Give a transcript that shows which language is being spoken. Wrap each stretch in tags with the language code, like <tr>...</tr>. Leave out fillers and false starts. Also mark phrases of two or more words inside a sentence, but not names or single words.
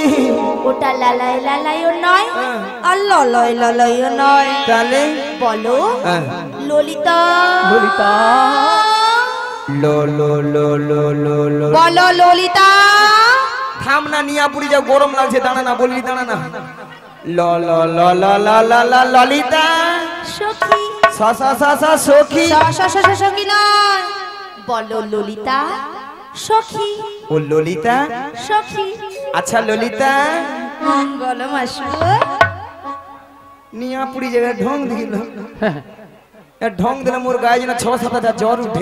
<bn>ওটা লালাই লালাইও নয় আর ললয় ললয়ও নয়। তাহলে বলো ললিতা। ললিতা লো লো লো লো লো লো। বলো ললিতা। থাম না, নিয়া পুরি যা, গরম লাগছে, দাঁড়া না, বললি দাঁড়া না। ল ল ল ল ল ল ল ললিতা সখী। সা সা সা সা সখী। সখী নয়, বলো ললিতা সখী। ও ললিতা সখী। আচ্ছা ললিতা, বলো মাসি। নিয়া পুরি জায়গায় ঢং দিল, ঢং দিলে মোর গায়ে যেন 6-7 জ্বর উঠে।</bn>